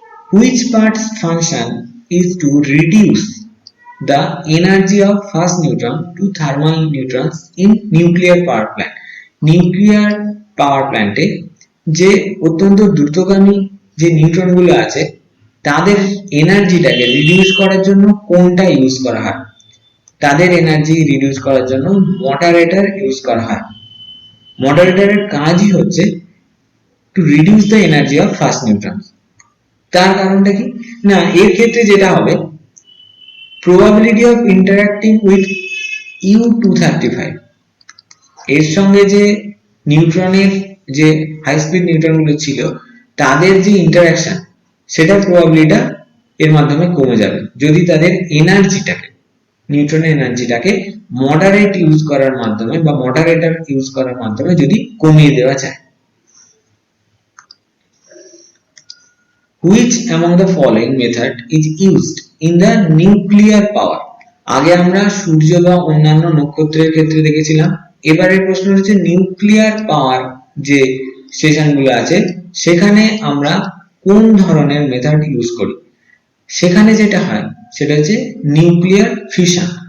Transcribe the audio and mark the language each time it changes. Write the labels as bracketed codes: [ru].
[en] Which part's function is to reduce the energy of first neutron to thermal neutrons in nuclear power plant? [bn] Nuclear power প্ল্যান্টে যে অত্যন্ত দ্রুতগামী যে neutron গুলো আছে তাদের এনার্জিটাকে রিডিউস করার জন্য কোনটা ইউজ করা হয়? তাদের এনার্জি রিডিউস করার জন্য মডারেটর ইউজ করা হয়। মডারেটরের কাজই হচ্ছে [en] To reduce the energy of fast neutron. [bn] তার কারণটা কি না, এর ক্ষেত্রে যেটা হবে, [en] probability of interacting with U235, [bn] এর সঙ্গে যে নিউট্রনের যে হাই স্পিড নিউট্রন গুলো ছিল তাদের যে ইন্টারঅ্যাকশন, সেটা প্রবাবিলিটিটা এর মাধ্যমে কমে যাবে যদি তাদের এনার্জিটাকে, নিউট্রনের এনার্জিটাকে মডারেট ইউজ করার মাধ্যমে বা মডারেটর ইউজ করার মাধ্যমে যদি কমিয়ে দেওয়া যায়। [en] Which among the following method is used in the nuclear power? [bn] আগে আমরা সূর্য বা অন্যান্য নক্ষত্রের ক্ষেত্রে দেখেছিলাম, এবারের প্রশ্ন হচ্ছে নিউক্লিয়ার পাওয়ার যে স্টেশনগুলো আছে সেখানে আমরা কোন ধরনের মেথড ইউজ করি? সেখানে যেটা হয় সেটা হচ্ছে নিউক্লিয়ার ফিউশন।